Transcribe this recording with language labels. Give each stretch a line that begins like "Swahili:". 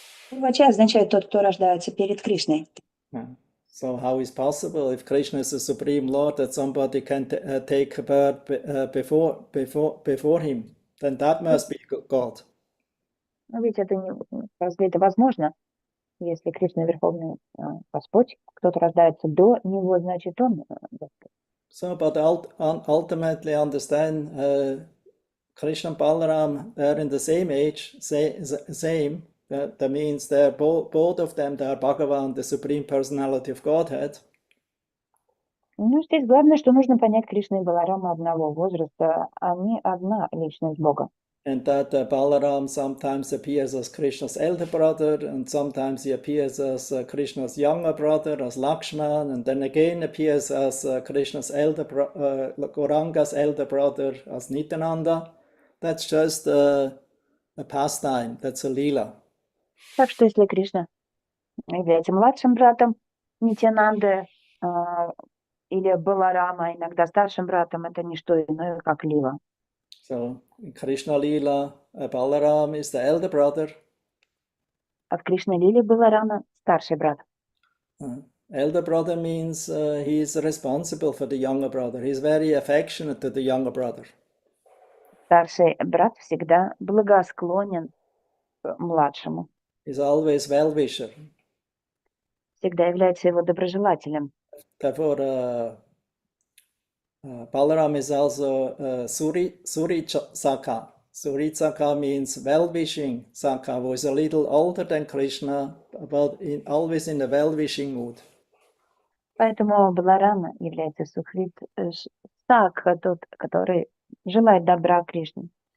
Russian: Пурвача означает тот, кто рождается перед Кришной.
English: So how is possible if Krishna is the supreme Lord that somebody can take birth before him? Then that must be God.
Russian: Но ведь это разве это возможно? Если Кришна Верховный Господь, кто-то рождается до него, значит он Господь.
English: So, but ultimately understand Krishna and Balaram, they're in the same age, same, That means they're both of them, they are Bhagavan, the Supreme Personality of Godhead.
Russian: Ну, здесь главное, что нужно понять Кришну и Баларама одного возраста. Они одна личность Бога.
English: And that Balaram sometimes appears as Krishna's elder brother, and sometimes he appears as Krishna's younger brother, as Lakshman, and then again appears as Krishna's Gauranga's elder brother, as Nityananda. That's just a pastime, that's a lila.
Russian: Так что если Кришна является младшим братом Нитянанды или Баларама, иногда старшим братом, это не что иное, как лила.
English: So in Krishna Lila, Balaram is the elder brother.
Russian: От Кришны Лили Баларама старший брат.
English: Elder brother means he is responsible for the younger brother. He's very affectionate to the younger brother.
Russian: Старший брат всегда благосклонен к младшему.
English: He's always well-wisher.
Russian: Всегда является его доброжелателем.
English: Therefore, Balaram is also Surisaka. Surisaka means well-wishing Saka, who is a little older than Krishna, but always in a well-wishing mood.
Russian: Поэтому Баларама является Сухрит Сакха, тот, который желает добра Кришне.